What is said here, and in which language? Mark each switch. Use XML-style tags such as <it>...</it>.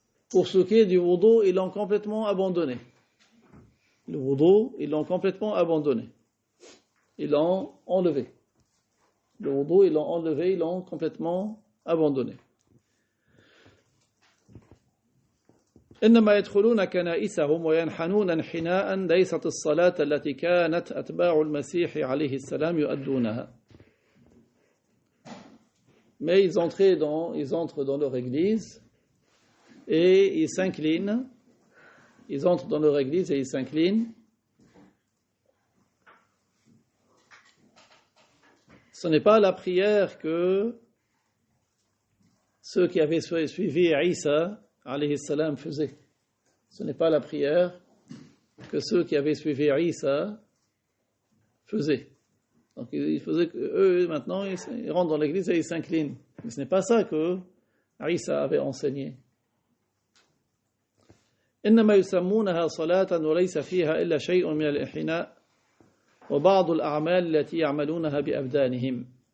<fr>Pour ce qui est du wudu, ils l'ont complètement abandonné. Le wudu, ils l'ont complètement abandonné. Ils l'ont enlevé. Le wudu, ils l'ont enlevé, ils l'ont complètement abandonné.</fr> <ar>إنما يدخلون كنائسهم وينحنون انحناء ليست الصلاة التي كانت أتباع المسيح عليه السلام يؤدونها.</ar> <fr>Mais ils entrent dans leur église et ils s'inclinent. Ils entrent dans leur église et ils s'inclinent. Ce n'est pas la prière que ceux qui avaient suivi Isa</fr> <ar>alayhi salam</ar> <fr>faisaient. Ce n'est pas la prière que ceux qui avaient suivi Isa faisaient. Donc il faisait que eux maintenant ils rentrent dans l'église et ils s'inclinent. Mais ce n'est pas ça que Isa avait enseigné.</fr> <ar>إنما يسمونها صلاة وليس فيها إلا شيء من الانحناء وبعض الأعمال التي يعملونها بأبدانهم.</ar>